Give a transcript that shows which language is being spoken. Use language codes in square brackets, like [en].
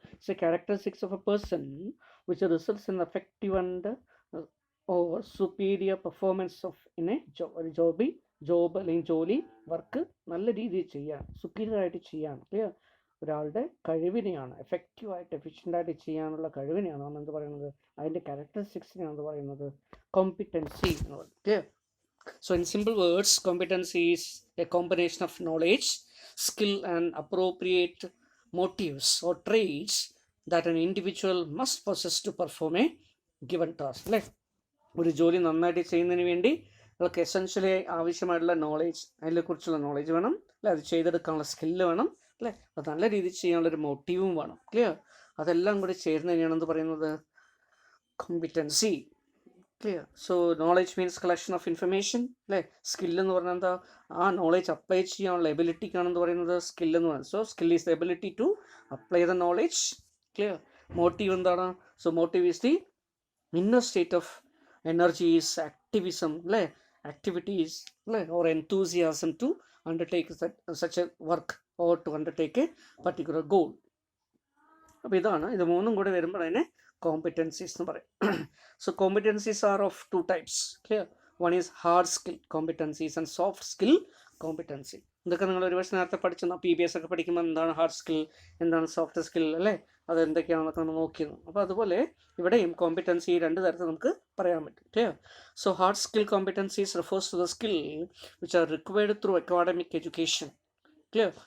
[en] It's a characteristics of a person which results in effective and or superior performance of in a job. [ml] ഒരു job അല്ലെങ്കിൽ ജോലി work നല്ല രീതിയിൽ ചെയ്യാൻ, superior ആയിട്ട് ചെയ്യാൻ. ക്ലിയർ. ഒരാളുടെ കഴിവിനെയാണ് എഫക്റ്റീവായിട്ട് എഫിഷ്യൻ്റായിട്ട് ചെയ്യാനുള്ള കഴിവിനെയാണ് നമ്മൾ എന്ത് പറയുന്നത്? അതിൻ്റെ ക്യാരക്ടറിസ്റ്റിക്സിനെയാണ് എന്ത് പറയുന്നത്? കോമ്പിറ്റൻസി എന്ന് പറയുന്നത്. Clear. [en] So in simple words, competency is a combination of knowledge, skill and appropriate motives or traits that an individual must possess to perform a given task. [ml] അല്ലേ, ഒരു ജോലി നന്നായിട്ട് ചെയ്യുന്നതിന് വേണ്ടി നമുക്ക് എസെൻഷ്യലി ആവശ്യമായിട്ടുള്ള നോളേജ്, അതിനെക്കുറിച്ചുള്ള നോളേജ് വേണം അല്ലേ, അത് ചെയ്തെടുക്കാനുള്ള സ്കില്ല് വേണം അല്ലേ, അത് നല്ല രീതിയിൽ ചെയ്യാനുള്ളൊരു മോട്ടീവും വേണം. ക്ലിയർ. അതെല്ലാം കൂടി ചേരുന്നതിനാണെന്ന് പറയുന്നത് competency. Clear. [en] So knowledge means collection of information അല്ലേ. [ml] സ്കില്ലെന്ന് പറഞ്ഞാൽ എന്താ? ആ നോളേജ് അപ്ലൈ ചെയ്യാനുള്ള എബിലിറ്റിക്കാണെന്ന് പറയുന്നത് സ്കില്ലെന്ന് പറയുന്നത്. [en] So skill is the ability to apply the knowledge. Clear. [ml] Motive എന്താണ്? [en] So motive is the inner state of energies, activism അല്ലേ, activities അല്ലേ, or enthusiasm to undertake such a work or to undertake a particular goal. [ml] അപ്പോൾ ഇതാണ്, ഇത് മൂന്നും കൂടി വരുമ്പോൾ അതിനെ competencies എന്ന് പറയും. [en] So competencies are of two types. Clear. One is hard skill competencies and soft skill competency. [ml] ഇതൊക്കെ നിങ്ങൾ ഒരു പക്ഷേ നേരത്തെ പഠിച്ചു PBS ഒക്കെ പഠിക്കുമ്പോൾ എന്താണ് ഹാർഡ് സ്കിൽ, എന്താണ് സോഫ്റ്റ് സ്കിൽ അല്ലേ, അത് എന്തൊക്കെയാണെന്നൊക്കെ നമ്മൾ നോക്കിയിരുന്നു. അപ്പോൾ അതുപോലെ ഇവിടെയും കോമ്പിറ്റൻസി രണ്ട് തരത്തിൽ നമുക്ക് പറയാൻ പറ്റും. Clear. [en] So hard skill competencies refers to the skill which are required through academic education. Clear.